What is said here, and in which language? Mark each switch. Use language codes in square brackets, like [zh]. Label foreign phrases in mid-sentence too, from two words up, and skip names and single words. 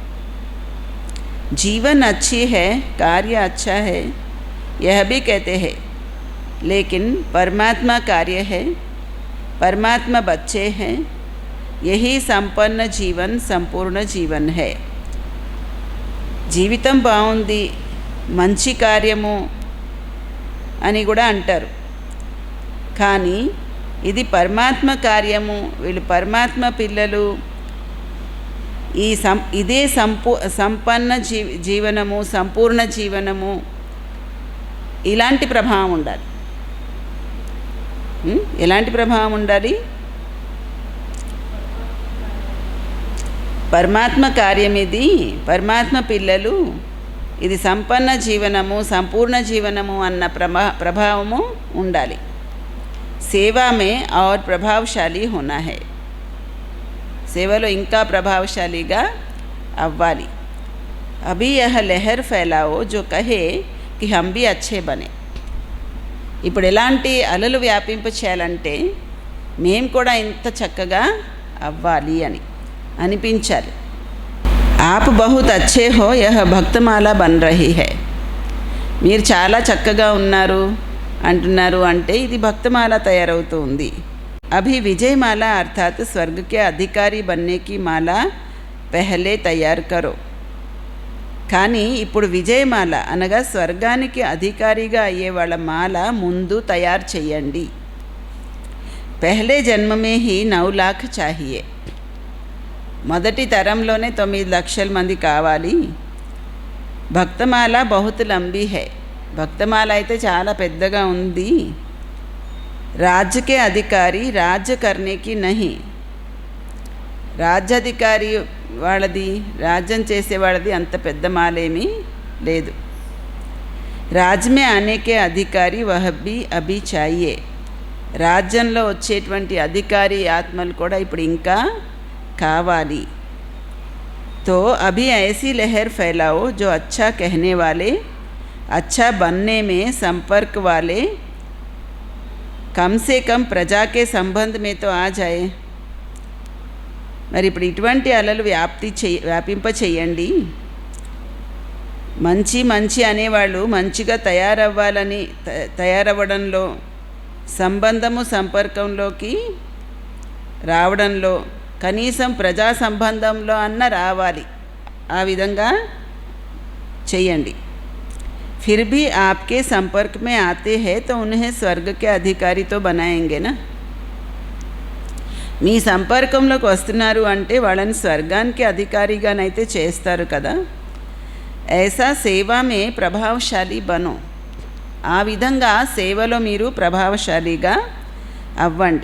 [hi] जीवन अच्छी है, कार्य अच्छा है, यह भी कहते हैं, लेकिन परमात्मा कार्य है, परमात्मा बच्चे हैं, यही संपन्न जीवन संपूर्ण जीवन है. [te] జీవితం బాగుంది, మంచి కార్యము అని కూడా అంటారు, కానీ ఇది పరమాత్మ కార్యము, వీళ్ళు పరమాత్మ పిల్లలు, ఇదే సంపన్న జీవనము సంపూర్ణ జీవనము, ఇలాంటి ప్రభావం ఉండాలి. ఎలాంటి ప్రభావం ఉండాలి? పరమాత్మ కార్యం ఇది, పరమాత్మ పిల్లలు, ఇది సంపన్న జీవనము సంపూర్ణ జీవనము అన్న ప్రభావము ఉండాలి. [hi] सेवा में और ప్రభావశాలి होना है. [te] సేవలో ఇంకా ప్రభావశాలిగా అవ్వాలి. [hi] अभी यह लहर फैलाओ जो कहे कि हम भी अच्छे बने. [te] ఇప్పుడు ఎలాంటి అలలు వ్యాపింప చేయాలంటే మేము కూడా ఇంత చక్కగా అవ్వాలి అని అనిపించాలి. [hi] आप बहुत अच्छे हो यह भक्तमाला बन रही है. [te] మీరు చాలా చక్కగా ఉన్నారు అంటున్నారు అంటే ఇది భక్తమాల తయారవుతూ ఉంది. [hi] अभी विजयमाला अर्थात स्वर्ग के अधिकारी बनने की माला पहले तैयार करो. [te] కానీ ఇప్పుడు విజయమాల అనగా స్వర్గానికి అధికారిగా అయ్యే వాళ్ళ మాల ముందు తయారు చేయండి. [hi] पहले जन्म में ही 9 लाख చాహియే. [te] మొదటి తరంలోనే 9 లక్షల మంది కావాలి. [hi] भक्तमाला बहुत लंबी है. [te] భక్తమాల అయితే చాలా పెద్దగా ఉంది. [hi] राज्य के अधिकारी राज्य करने की नहीं. [te] రాజ్యాధికారి వాళ్ళది రాజ్యం చేసేవాళ్ళది అంత పెద్ద మాలేమీ లేదు. [hi] राज्य में आने के अधिकारी वह भी अभी चाहिए. [te] రాజ్యంలో వచ్చేటువంటి అధికారి ఆత్మలు కూడా ఇప్పుడు ఇంకా కావాలి. [hi] तो अभी ऐसी लहर फैलाओ जो अच्छा कहने वाले अच्छा बनने में संपर्क वाले कम से कम प्रजा के संबंध में तो आ जाए. [te] మరి ఇప్పుడు ఇటువంటి అలలు వ్యాపింప చేయండి. మంచి మంచి అనేవాళ్ళు మంచిగా తయారవ్వడంలో సంబంధము సంపర్కంలోకి రావడంలో కనీసం ప్రజా సంబంధంలో అన్న రావాలి. ఆ విధంగా చేయండి. [hi] फिर भी आपके संपर्क में आते हैं तो उन्हें स्वर्ग के अधिकारी तो बनाएंगे ना. [te] మీ సంపర్కంలోకి వస్తున్నారు అంటే వాళ్ళని స్వర్గానికి అధికారిగానైతే చేస్తారు కదా. [hi] ऐसा सेवा में प्रभावशाली बनो. [te] ఆ విధంగా సేవలో మీరు ప్రభావశాలిగా అవ్వండి.